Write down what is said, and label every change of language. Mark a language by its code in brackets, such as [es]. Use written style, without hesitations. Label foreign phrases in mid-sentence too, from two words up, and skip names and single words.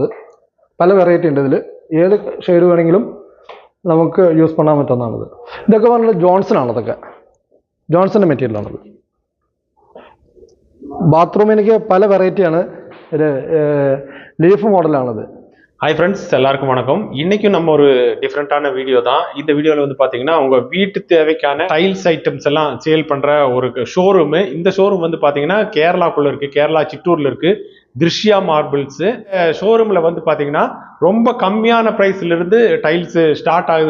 [ml] പല വെറൈറ്റി ഉണ്ട് ഇതിൽ. ഏത് ഷെയ്ഡ് വേണമെങ്കിലും നമുക്ക് യൂസ് പണ്ണാൻ പറ്റുന്നതാണിത്. ഇതൊക്കെ പറഞ്ഞാൽ ജോൺസൺ ആണ്. അതൊക്കെ ജോൺസന്റെ മെറ്റീരിയലാണത്. ബാത്റൂം എനിക്ക് പല വെറൈറ്റിയാണ്. ഒരു ലീഫ് മോഡലാണത്. [en] hi friends, [ta] எல்லாருக்கும் வணக்கம். இன்னைக்கும் நம்ம ஒரு டிஃப்ரெண்டான வீடியோ தான். இந்த வீடியோவில் வந்து பார்த்தீங்கன்னா உங்க வீட்டு தேவைக்கான [en] tiles items [ta] எல்லாம் சேல் பண்ற ஒரு ஷோரூமு. இந்த ஷோரூம் வந்து பார்த்தீங்கன்னா கேரளாக்குள்ள இருக்கு. கேரளா சிட்டூர்ல இருக்கு. திருஷ்யா மார்பிள்ஸ் ஷோரூம்ல வந்து பார்த்தீங்கன்னா ரொம்ப கம்மியான ப்ரைஸ்ல இருந்து டைல்ஸ் ஸ்டார்ட் ஆகுது.